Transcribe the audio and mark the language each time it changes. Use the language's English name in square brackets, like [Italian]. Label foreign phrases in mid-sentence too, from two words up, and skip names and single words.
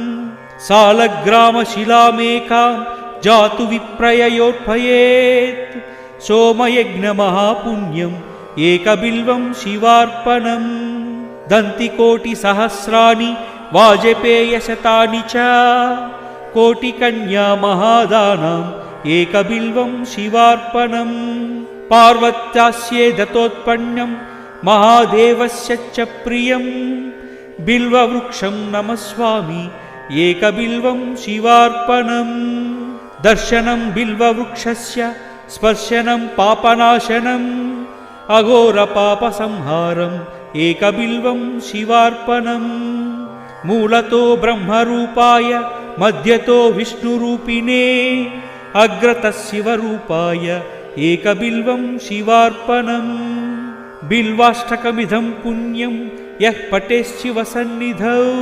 [Sanskrit] సాలగ్రామశిలామేకాం జాతు విప్రయయోర్పయేత్ సోమయజ్ఞమహాపుణ్యం ఏకబిల్వం శివార్పణం దంతికోటి సహస్రాని వాజపేయశతాని చ కోటికన్యా మహాదానాం ఏకబిల్వం శివార్పణం పార్వత్యాస్యే దత్తోత్పన్నం మహాదేవస్య చ ప్రియం బిల్వవృక్షం నమస్వామి एकबिल्वं शिवार्पणम् दर्शनं बिल्ववृक्षस्य स्पर्शनं पापनाशनम् अघोरपापसंहारम् एकबिल्वं शिवार्पणम् मूलतो ब्रह्मरूपाय मध्यतो विष्णुरूपिणे अग्रतः शिवरूपाय एकबिल्वं शिवार्पणम् बिल्वाष्टकमिदं पुण्यं यः पठेच्छिवसन्निधौ